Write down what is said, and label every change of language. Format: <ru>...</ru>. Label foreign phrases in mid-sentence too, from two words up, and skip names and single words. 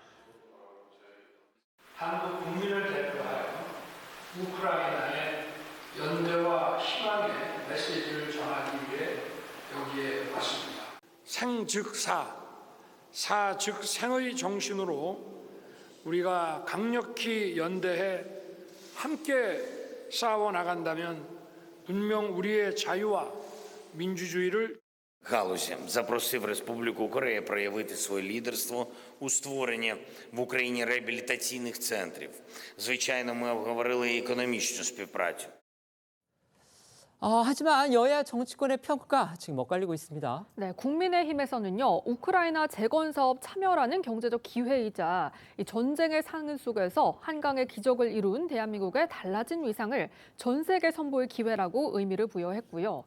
<ko>한국 국민을 대표하여 우크라이나의 연대와 희망의 메시지를 전하기 위해 여기에 왔습니다. 생 즉 사, 사 즉 생의 정신으로 우리가 강력히 연대해 함께 싸워 나간다면 분명 우리의 자유와 민주주의를</ko> <uk>галузі запросив Республіку Корея проявити своє лідерство у створенні в Україні реабілітаційних центрів. Звичайно, ми обговорили і економічну співпрацю.</uk> <ko>하지만 여야 정치권의 평가 지금 엇갈리고 있습니다. 네, 국민의힘에서는요, 우크라이나 재건 사업 참여라는 경제적 기회이자 이 전쟁의 상흔 속에서 한강의 기적을 이룬 대한민국의 달라진 위상을 전 세계 선보일 기회라고 의미를 부여했고요.</ko>